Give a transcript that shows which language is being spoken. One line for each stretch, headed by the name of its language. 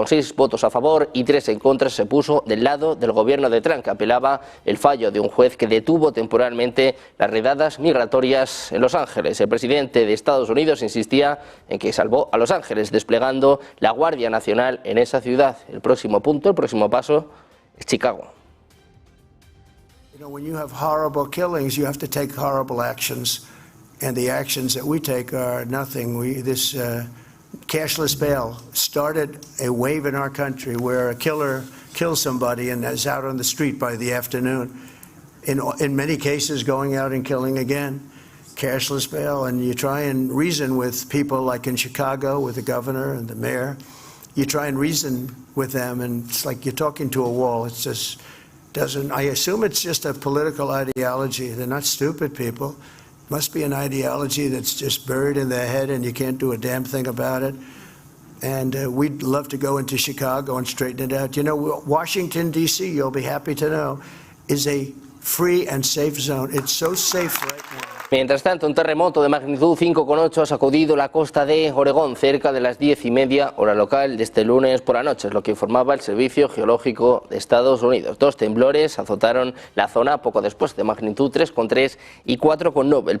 Spanish: Con 6 votos a favor y 3 en contra, se puso del lado del gobierno de Trump, que apelaba el fallo de un juez que detuvo temporalmente las redadas migratorias en Los Ángeles. El presidente de Estados Unidos insistía en que salvó a Los Ángeles, desplegando la Guardia Nacional en esa ciudad. El próximo paso es Chicago.
English: You know, when you have horrible killings, you have to take horrible actions, and the actions that we take are nothing. This cashless bail started a wave in our country where a killer kills somebody and is out on the street by the afternoon. In many cases, going out and killing again. Cashless bail, and you try and reason with people, like in Chicago with the governor and the mayor. You try and reason with them, and it's like you're talking to a wall. It's just doesn't. I assume it's just a political ideology. They're not stupid people. It must be an ideology that's just buried in their head and you can't do a damn thing about it. And we'd love to go into Chicago and straighten it out. You know, Washington, D.C., you'll be happy to know, is a free and safe zone. It's so safe right now.
Spanish: Mientras tanto, un terremoto de magnitud 5,8 ha sacudido la costa de Oregón cerca de las 10:30 hora local de este lunes por la noche, es lo que informaba el Servicio Geológico de Estados Unidos. 2 temblores azotaron la zona poco después, de magnitud 3,3 y 4,9.